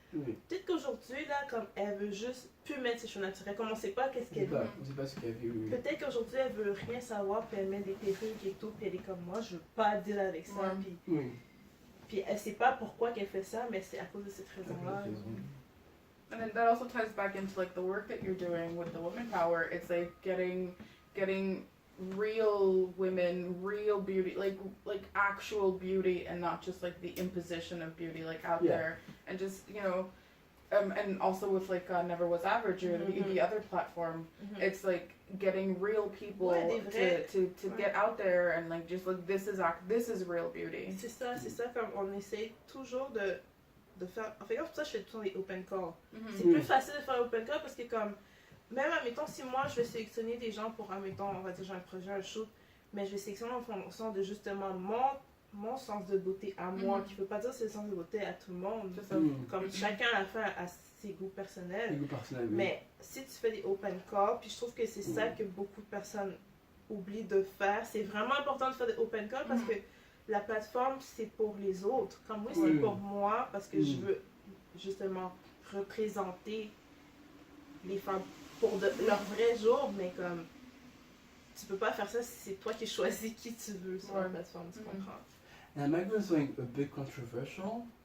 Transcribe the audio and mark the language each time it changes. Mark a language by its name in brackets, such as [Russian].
[French] Peut-être qu'aujourd'hui, là, comme elle veut juste plus mettre ses cheveux naturels, comme on sait pas qu'est-ce qu'elle veut. On sait pas ce qu'elle veut. Peut-être qu'aujourd'hui, elle veut rien savoir, puis elle met des perruques et tout, puis elle est comme moi, je veux pas deal avec ça, puis elle sait pas pourquoi qu'elle fait ça, mais c'est à cause de cette raison-là. [English] And then that also ties back into like the work that you're doing with the woman power. It's like getting real women, real beauty, like actual beauty, and not just like the imposition of beauty, like out there, and just and also with like Never Was Average or the other platform, it's like getting real people to get out there and like just like this is real beauty. [French] C'est ça, comme on essaie toujours de faire. En fait, pour ça, je fais tout le temps des open calls. C'est plus facile de faire open call parce que comme même admettons si moi je vais sélectionner des gens pour admettons on va dire j'ai un projet, un shoot, mais je vais sélectionner en fonction de justement mon sens de beauté à moi, qui ne veut pas dire c'est le sens de beauté à tout le monde. Comme chacun a fait à ses goûts personnels. Mais si tu fais des open calls, puis je trouve que c'est ça que beaucoup de personnes oublie de faire. C'est vraiment important de faire des open calls parce que la plateforme, c'est pour les autres. Comme oui, c'est pour moi parce que je veux justement représenter les femmes pour leur vrai jour, mais comme tu peux pas faire ça si c'est toi qui choisis qui tu veux sur la plateforme, tu comprends? [English] And I'm going something a bit controversial.